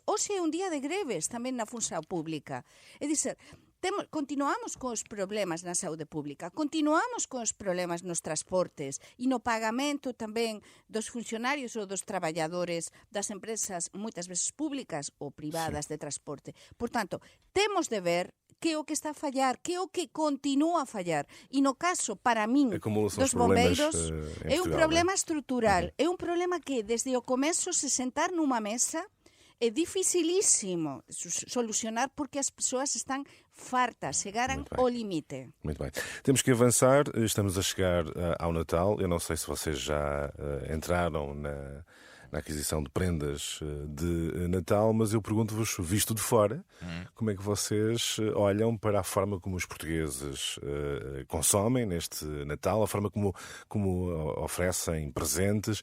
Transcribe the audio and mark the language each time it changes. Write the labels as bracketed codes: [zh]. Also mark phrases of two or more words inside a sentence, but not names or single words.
[gl] Hoxe é un día de greves tamén na función pública. É dizer, continuamos con os problemas na saúde pública, continuamos con os problemas nos transportes e no pagamento tamén dos funcionarios ou dos traballadores das empresas moitas veces públicas ou privadas de transporte. Por tanto, temos de ver que é o que está a fallar, que é o que continúa a fallar. E no caso, para min, dos bombeiros, é un problema estrutural, é un problema que desde o começo [pt] se sentar numa mesa [gl] é dificilísimo solucionar porque as pessoas están fartas, chegaram ao limite. [pt] Muito bem. Temos que avançar, estamos a chegar ao Natal. Eu não sei se vocês já entraram na aquisição de prendas de Natal, mas eu pergunto-vos, visto de fora, como é que vocês olham para a forma como os portugueses consomem neste Natal, a forma como oferecem presentes.